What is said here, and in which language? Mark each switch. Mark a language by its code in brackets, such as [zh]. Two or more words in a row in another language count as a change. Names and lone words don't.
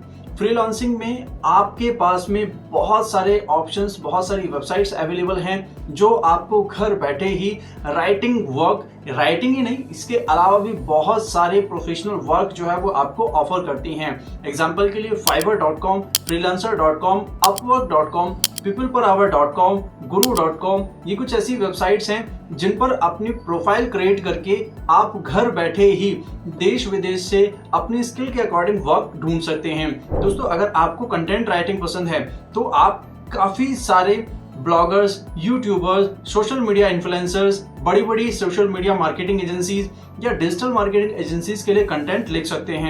[hi] फ्रीलांसिंग में आपके पास में बहुत सारे ऑप्शंस, बहुत सारी [en] websites available [hi] हैं जो आपको घर बैठे ही राइटिंग ही नहीं, इसके अलावा भी बहुत सारे [en] professional work [hi] जो है वो आपको ऑफर करती हैं। एग्जांपल के लिए fiverr.com, freelancer.com, upwork.com, peopleperhour.com, guru.com, ये कुछ ऐसी वेबसाइट्स हैं जिन पर अपनी [en] profile create [hi] करके आप घर बैठे ही देश विदेश से अपनी स्किल के अकॉर्डिंग वर्क ढूंढ सकते हैं। दोस्तों, अगर आपको [en] content writing [hi] पसंद है तो आप काफी सारे [en] bloggers, YouTubers, social media influencers, [hi] बड़ी बड़ी [en] social media marketing agencies [hi] या [en] digital marketing agencies [hi] के लिए कंटेंट लिख सकते हैं।